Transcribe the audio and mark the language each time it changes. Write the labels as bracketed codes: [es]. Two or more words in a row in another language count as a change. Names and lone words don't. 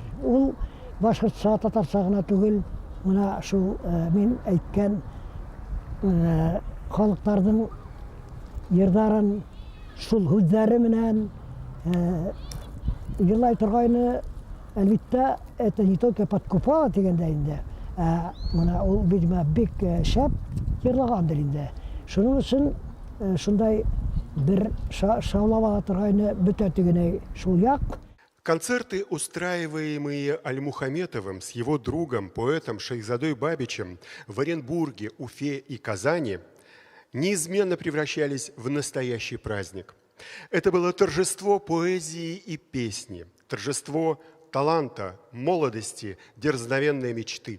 [tt] Ул башкортча, татарча гына түгел, мына шул мин әйткән халыкларның йырдарын шул һүзләре менән йырлай торгайны. Әлбәттә, [ru] это не только подкупало [tt] дигәндә инде, мына ул бик шәп йырлагандыр инде. Шуның өчен шундай бер шаулап ала торгайны бөтә тегенә шул як. [ru] Концерты, устраиваемые Алимухаметовым с его другом, поэтом Шайхзадой Бабичем в Оренбурге, Уфе и Казани, неизменно превращались в настоящий праздник. Это было торжество поэзии и песни, торжество таланта, молодости, дерзновенной мечты.